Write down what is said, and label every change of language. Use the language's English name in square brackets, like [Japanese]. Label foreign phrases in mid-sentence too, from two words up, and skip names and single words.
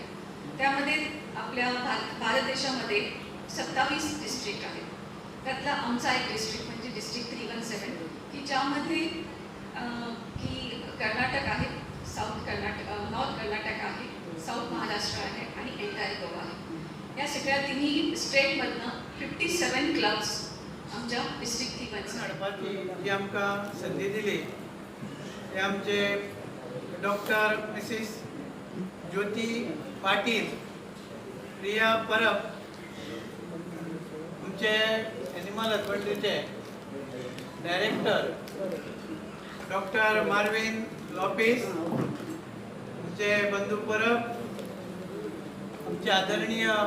[Marathi] त्यामध्ये आपल्या भारत देशामध्ये 27 डिस्ट्रिक्ट आहेत. त्यातला आमचा एक डिस्ट्रिक्ट म्हणजे डिस्ट्रिक्ट 317 की ज्यामध्ये की कर्नाटक आहे, साऊथ कर्नाटक, नॉर्थ कर्नाटक आहे, साऊथ महाराष्ट्र आहे आणि एंटायर गोवा आहे. या सगळ्या तिन्ही स्टेटमधनं 57 क्लब्स आमच्या डिस्ट्रिक्ट 317 हाडपाची जी आमकां संदी दिली ते आमचे डॉक्टर मिसीस ज्योती पाटील, प्रिया परब, आमचे [English] animal husbandryचे [Marathi] डायरेक्टर डॉक्टर मार्विन लॉपिस, आमचे बंधू परब, आमचे आदरणीय